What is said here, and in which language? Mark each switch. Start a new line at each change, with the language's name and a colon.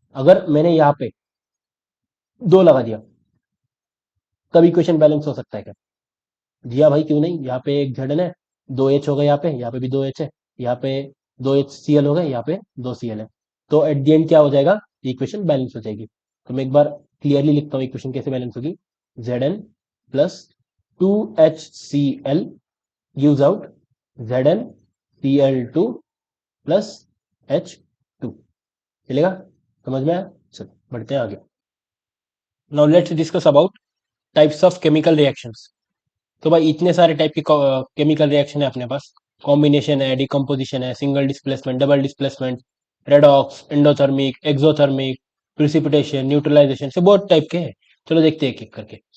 Hindi: अगर मैंने यहाँ पे दो लगा दिया, तब इक्वेशन बैलेंस हो सकता है क्या? जी हाँ भाई, क्यों नहीं। यहाँ पे एक Zn है, दो H हो गए, यहाँ पे भी दो H है, यहाँ पे दो HCl हो गए, यहाँ पे दो Cl है। तो एट द एंड क्या हो जाएगा? इक्वेशन बैलेंस हो जाएगी। तो मैं एक बार क्लियरली लिखता हूँ इक्वेशन कैसे बैलेंस होगी। Zn plus 2HCl gives out ZnCl2 plus H2। चलेगा? समझ में आया? चलो बढ़ते हैं आगे।
English: Now let's discuss about types of chemical reactions.
Hindi: तो भाई इतने सारे टाइप के केमिकल रिएक्शन है अपने पास। कॉम्बिनेशन है, डिकम्पोजिशन है, single displacement, double displacement, redox, endothermic, exothermic, precipitation, neutralisation, से बहुत टाइप के हैं। चलो देखते हैं एक एक करके।